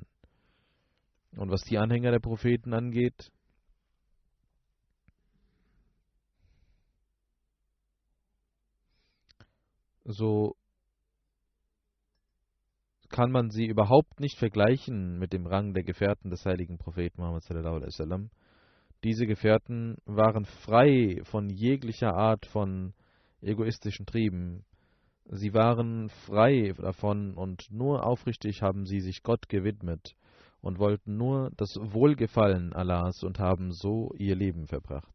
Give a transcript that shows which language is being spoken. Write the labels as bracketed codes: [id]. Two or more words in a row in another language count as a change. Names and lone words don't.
[de] Und was die Anhänger der Propheten angeht, so kann man sie überhaupt nicht vergleichen mit dem Rang der Gefährten des heiligen Propheten Muhammad [ar] صلى الله عليه وسلم. [de] Diese Gefährten waren frei von jeglicher Art von egoistischen Trieben. Sie waren frei davon und nur aufrichtig haben sie sich Gott gewidmet und wollten nur das Wohlgefallen Allahs und haben so ihr Leben verbracht.